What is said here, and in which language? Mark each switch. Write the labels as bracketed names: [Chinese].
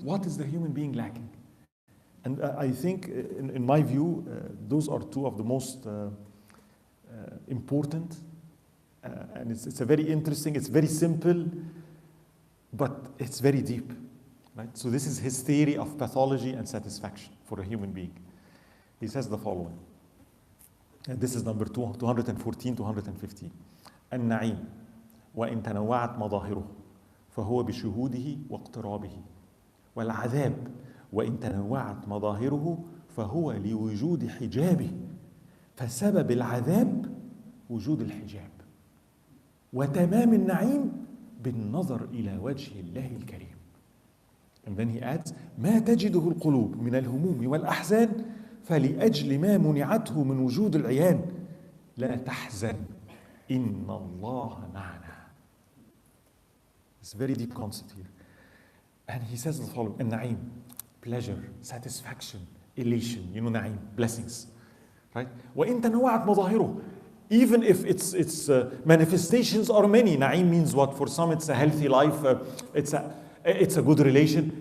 [English] What is the human being lacking? And I think, in my view, those are two of the most important, and it's a very interesting, it's very simple, but it's very deep, right? So this is his theory of pathology and satisfaction for a human being. He says the following, and this is number 214, 215. [Arabic] النعيم وإن تنوعت مظاهره فهو بشهوده واقترابه والعذاب وإن تنوعت مظاهره فهو لوجود حجابه فسبب العذاب وجود الحجاب وتمام النعيم بالنظر إلى وجه الله الكريم. [English] And then he adds [Arabic] ما تجده القلوب من الهموم والأحزان فلأجل ما منعته من وجود العيان لا تحزن إن الله معنا. [English] It's a very deep concept here. And he says the following: النعيم, pleasure, satisfaction, elation, نعيم, blessings, right? [Arabic] وإن تنوعت مظاهره, [English] even if its manifestations are many. نعيم means what? For some it's a healthy life, it's a good relation.